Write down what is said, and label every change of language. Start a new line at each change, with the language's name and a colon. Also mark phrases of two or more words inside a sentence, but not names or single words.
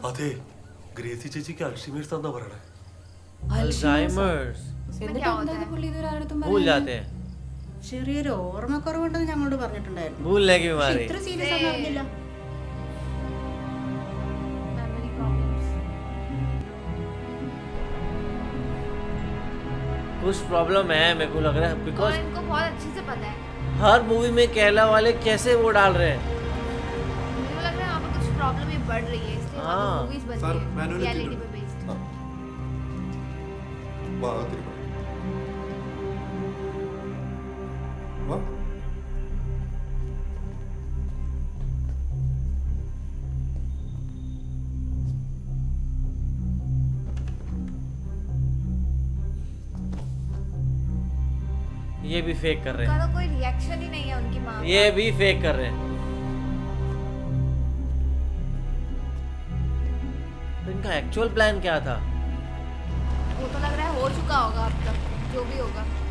Malayalam: അതെ, ഗ്രേസി ചേച്ചിക്ക് അൽഷിമേഴ്സ് എന്താ പറയണേ? Alzheimer's
Hindi: इसमें क्या होता है? भूल जाते हैं,
Malayalam: ചെറിയൊരു ഓർമ്മക്കുറവുണ്ടെന്ന് ഞങ്ങളോട് പറഞ്ഞിട്ടുണ്ടായിരുന്നു.
Hindi: भूलने की बीमारी।
Malayalam: ഇത്ര സീരിയസ് ആണെന്ന് അറിഞ്ഞില്ല.
English: memory problems.
Hindi: कुछ प्रॉब्लम है मेरे को लग रहा है, और बिकॉज इनको बहुत अच्छे से पता है। हर मूवी में केरला वाले कैसे वो डाल रहे हैं। मुझे लग रहा है यहाँ पे कुछ प्रॉब्लम ये बढ़ रही है, इसलिए हाँ। मूवीज बन सर, रही है manual रियलिटी लिख पे बेस्ड।
Malayalam: വാ, അകത്തിരി പോ. വാ.
Hindi: ये भी फेक कर रहे उनका हैं, तो कोई रिएक्शन ही नहीं है उनकी माँ का। ये भी फेक कर रहे हैं। तो इनका एक्चुअल प्लान क्या था? वो तो लग रहा है हो चुका होगा अब तक, जो भी होगा।